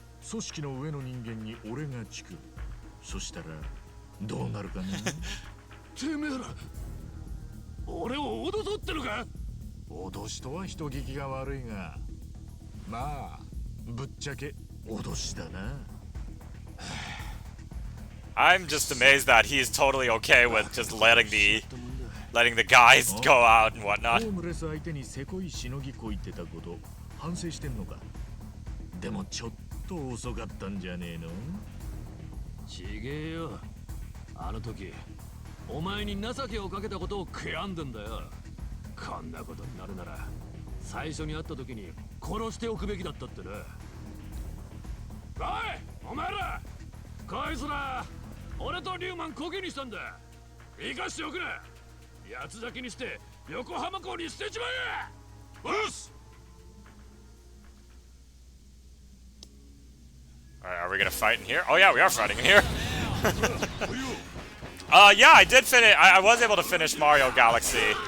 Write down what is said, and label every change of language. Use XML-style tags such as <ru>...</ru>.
<ja>組織の上の人間に俺がつく。そしたらどうなるかな。てめえら俺を脅そうってのか。脅しとは人聞きが悪いが、まあぶっちゃけ脅しだな。</ja> <en>I'm just amazed that he's totally okay with just letting the guys go out and whatnot.</en> <ja>ホームレス相手にせこいしのぎこいってたこと反省してんのか。でもちょっと遅かったんじゃねえの？ちげえよ。あの時お前に情けをかけたことを悔やんでんだよ。こんなことになるなら最初に会った時に殺しておくべきだったってな。おいお前ら、こいつら俺とリュウマンコケにしたんだ。生かしておくな。八つ咲きにして横浜港に捨てちまえ。よし。</ja> <en>Alright, are we gonna fight in here? Oh yeah, we are fighting in here. Yeah, I did finish. I was able to finish Mario Galaxy.</en>